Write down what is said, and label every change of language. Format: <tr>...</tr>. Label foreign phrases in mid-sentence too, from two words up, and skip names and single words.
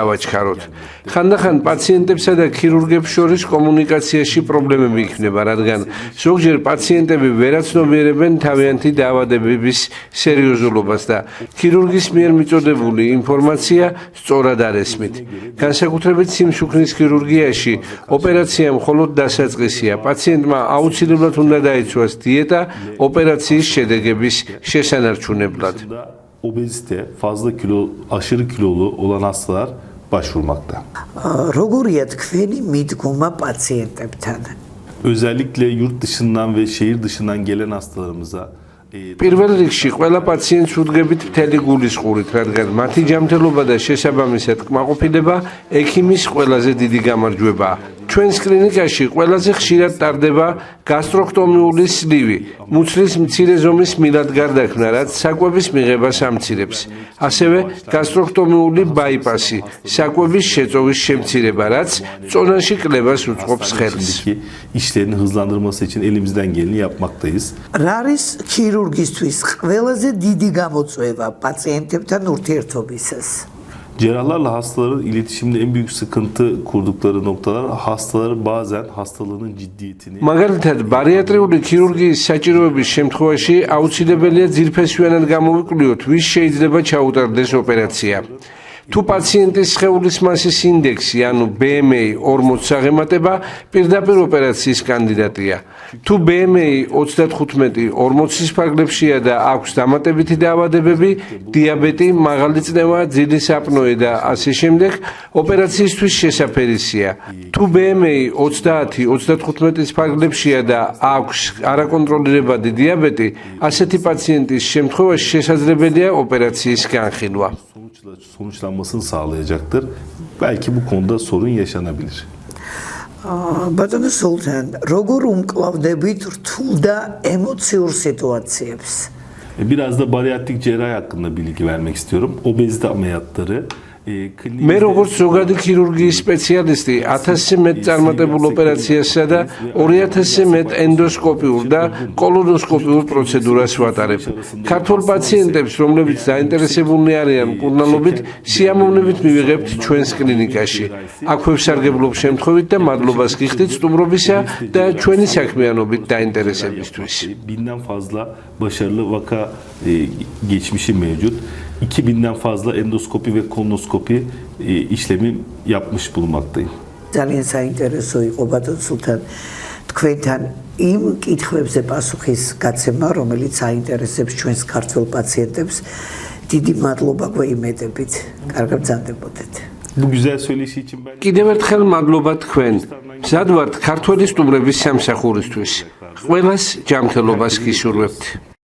<ka>ხანდახან პაციენტებსა და ქირურგებს შორის კომუნიკაციაში პრობლემები პრობლემები იქნება, რადგან ზოგჯერ პაციენტები ვერაცნობიერებენ თავიანთი დაავადებების სერიოზულობას და ქირურგის მიერ მიწოდებული ინფორმაცია სწორად არ ესმით. განსაკუთრებით სიმსუქნის ქირურგიაში ოპერაცია მხოლოდ დასაწყისია. პაციენტმა აუცილებლად უნდა დაიცვას დიეტა ოპერაციის შედეგების შესანარჩუნებლად.</ka> <tr>Obezite, aşırı kilolu olan hastalar başvurmakta.</tr> <ka>როგორია თქვენი მიდგომა პაციენტებთან?</ka> <tr>Özellikle yurt dışından ve şehir dışından gelen hastalarımıza</tr> <ka>პირველ რიგში ყველა პაციენტს უდგებით მთელი გულისყურით, რადგან მათი ჯანმრთელობა და შესაბამისად კმაყოფილება ექიმის ყველაზე დიდი გამარჯვებაა. ჩვენს კლინიკაში ყველაზე ხშირად ტარდება გასტროქტომიული სლივი, მუცლის მცირე ზომის მილად გარდაქმნა, რაც საკვების მიღებას ამცირებს. ასევე გასტროქტომიული ბაიპასი, საკვების შეწოვის შემცირება, რაც წონაში კლებას უწყობს ხელს.</ka> <tr>işlerini hızlandırması için elimizden geleni yapmaktayız.</tr> <ka>რა არის ქირურგისთვის ყველაზე დიდი გამოწვევა პაციენტებთან ურთიერთობისას?</ka> <tr>Cerrahlarla hastaların iletişimde en büyük sıkıntı kurdukları noktalar hastaları bazen hastalığının ciddiyetini</tr> <ka>მაგალითად, ბარიატრიული ქირურგიის საჭიროების შემთხვევაში აუცილებელია ძირფესვიანად გამოვიკვლიოთ, ვის შეიძლება ჩაუტარდეს ოპერაცია. თუ პაციენტის სხეულის მასის ინდექსი, ანუ BMI 40 აღემატება, პირდაპირ ოპერაციის კანდიდატია. თუ BMI 35-40-ის ფარგლებშია და აქვს დამატებითი დაავადებები, დიაბეტი, მაღალი წნევა, ძილის საპნოე და ასე შემდეგ, ოპერაციისთვის შესაფერისია. თუ BMI 30-35-ის ფარგლებშია და აქვს არაკონტროლირებადი დიაბეტი, ასეთი პაციენტის შემთხვევაში შესაძლებელია ოპერაციის განხილვა.</ka> <tr>sonuçlanmasını sağlayacaktır. Belki bu konuda sorun yaşanabilir.</tr> <ka>ბატონო სულთან, როგორ უმკლავდებით რთულ და ემოციურ სიტუაციებს?</ka> <tr>Biraz da bariatrik cerrahi hakkında bilgi vermek istiyorum. Obezite ameliyatları</tr> <ka>მე როგორც ზოგადი ქირურგიის სპეციალისტი 1000-ზე მეტ წარმატებულ ოპერაციასა და 2000-ზე მეტ ენდოსკოპიურ და კოლონოსკოპიურ პროცედურას ვატარებ. ქართულ პაციენტებს, რომლებიც დაინტერესებულნი არიან მკურნალობით, სიამოვნებით მივიღებთ ჩვენს კლინიკაში. აქვე ვსარგებლობ შემთხვევით და მადლობას გიხდით სტუმრობისა და ჩვენი საქმიანობით დაინტერესებისთვის.</ka> <tr>Binden fazla başarılı vaka geçmişi mevcut. 2000'den fazla endoskopi ve kolonoskopi işlemi yapmış bulunmaktayım.</tr> <ka>ძალიან საინტერესო იყო ბატონ სულთან თქვენთან იმ კითხვებზე პასუხის გაცემა, რომელიც აინტერესებს ჩვენს ქართველ პაციენტებს. დიდი მადლობა გვეიმედებით. კარგად ბრძანდებოდეთ.</ka> <tr>Bu güzel söyleşi için ben</tr> <ka>კიდევ ერთხელ მადლობა თქვენ. მზად ვართ ქართველი სტუმრების სამსახურისთვის. ყველას ჯანმრთელობას გისურვებთ.</ka>